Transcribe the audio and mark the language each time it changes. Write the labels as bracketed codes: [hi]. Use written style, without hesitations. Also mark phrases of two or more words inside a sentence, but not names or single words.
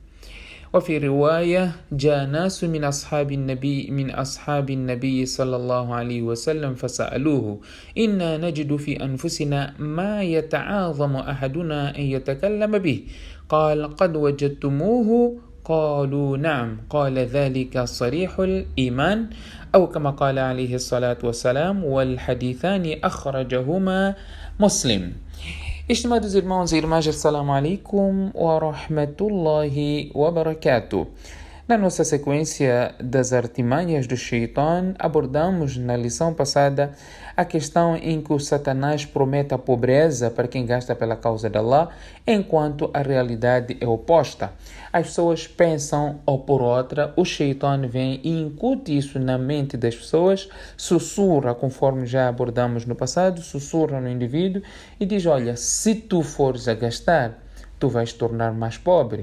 [ar] وفي رواية جاء ناس من أصحاب النبي صلى الله عليه وسلم فسألوه إنا نجد في أنفسنا ما يتعاظم أحدنا أن يتكلم به قال قد وجدتموه قالوا نعم قال ذلك صريح الإيمان أو كما قال عليه الصلاة والسلام والحديثان أخرجهما مسلم. [pt] Estimados irmãos e irmãs, [ar] السلام عليكم ورحمة الله وبركاته. [pt] Na nossa sequência das artimanhas do Shaitan, abordamos na lição passada a questão em que o Satanás promete a pobreza para quem gasta pela causa de Allah, enquanto a realidade é oposta. As pessoas pensam ou por outra, o Shaitan vem e incute isso na mente das pessoas, sussurra, conforme já abordamos no passado, sussurra no indivíduo e diz, olha, se tu fores a gastar, tu vais te tornar mais pobre.